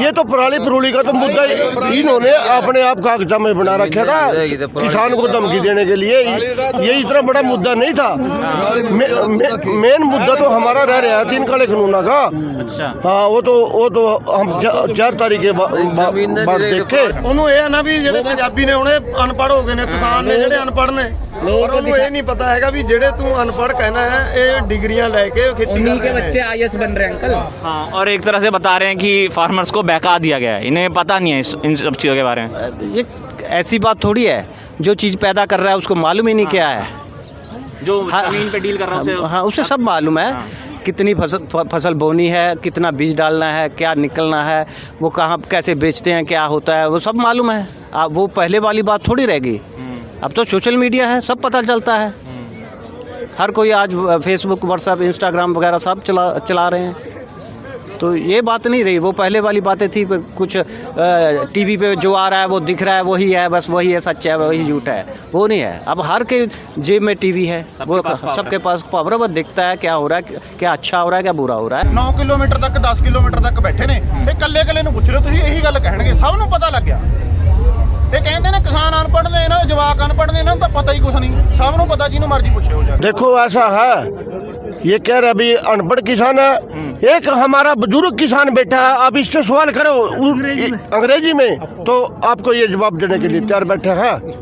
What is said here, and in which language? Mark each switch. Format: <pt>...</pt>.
<hi>ये तो पराली परूली का तो मुद्दा इन्होंने अपने आप कागजा में बना रखा था, किसान को धमकी देने के लिए। ये इतना बड़ा मुद्दा नहीं था। मेन मुद्दा तो हमारा रह रहा है 3 काले कानून का। अच्छा हाँ, वो तो हम 4 तारीख के बाद देखे।</hi> <pa>ਉਹਨੂੰ ਇਹ ਹੈ ਨਾ ਵੀ ਜਿਹੜੇ ਪੰਜਾਬੀ ਨੇ ਉਹਨੇ ਅਨਪੜ੍ਹ ਹੋ ਗਏ ਨੇ, ਕਿਸਾਨ ਨੇ ਜਿਹੜੇ ਅਨਪੜ੍ਹ ਨੇ, और ਉਹਨੂੰ ਇਹ ਨਹੀਂ ਪਤਾ ਹੈਗਾ ਵੀ ਜਿਹੜੇ ਤੂੰ ਅਨਪੜ੍ਹ ਕਹਿਣਾ है, ਇਹ ਡਿਗਰੀਆਂ ਲੈ ਕੇ</pa> <hi>खेती कर रहे हैं। बच्चे IAS बन रहे हैं अंकल। हाँ, और एक तरह से बता रहे हैं कि फार्मर्स को बहका दिया गया है, इन्हें पता नहीं है इन सब चीज़ों के बारे में। ये ऐसी बात थोड़ी है, जो चीज़ पैदा कर रहा है उसको मालूम ही नहीं क्या है, जो जमीन पे डील कर रहा है हाँ उसे सब मालूम है। कितनी फसल बोनी है, कितना बीज डालना है, क्या निकलना है, वो कहाँ कैसे बेचते हैं, क्या होता है, वो सब मालूम है। वो पहले वाली बात थोड़ी रह गई। अब तो सोशल मीडिया है, सब पता चलता है। हर कोई आज फेसबुक, व्हाट्सएप, इंस्टाग्राम वगैरह सब चला रहे हैं। तो ये बात नहीं रही, वो पहले वाली बातें थी। कुछ टीवी पे जो आ रहा है वो दिख रहा है, वही है, बस वही है, सच है, वही झूठ है, वो नहीं है। अब हर के जेब में टीवी है, वो सबके पास पावर वो दिखता है क्या हो रहा है, क्या अच्छा हो रहा है, क्या बुरा हो रहा है। 9 किलोमीटर तक 10 किलोमीटर तक बैठे ने,</hi> <pa>ਇਹ ਕੱਲੇ ਨੂੰ ਪੁੱਛ ਰਹੇ ਤੁਸੀਂ, ਇਹੀ ਗੱਲ ਕਹਿਣਗੇ, ਸਭ ਨੂੰ ਪਤਾ ਲੱਗ ਗਿਆ। ਇਹ ਕਹਿੰਦੇ ਨੇ ਕਿਸਾਨ ਅਨਪੜ੍ਹ ਨੇ, ਇਹਨਾਂ ਦੇ ਜਵਾਕ ਅਨਪੜ੍ਹ ਨੇ, ਇਹਨਾਂ ਨੂੰ ਤਾਂ ਪਤਾ ਹੀ ਕੁਛ ਨਹੀਂ, ਸਭ ਨੂੰ ਪਤਾ, ਜਿਹਨੂੰ ਮਰਜ਼ੀ ਪੁੱਛਿਓ ਜਾ।</pa> <hi>देखो ऐसा है, ये कह रहे अभी अनपढ़ किसान है, एक हमारा बुजुर्ग किसान बैठा है, आप इससे सवाल करो अंग्रेजी में, तो आपको ये जवाब देने के लिए तैयार बैठे हैं।</hi>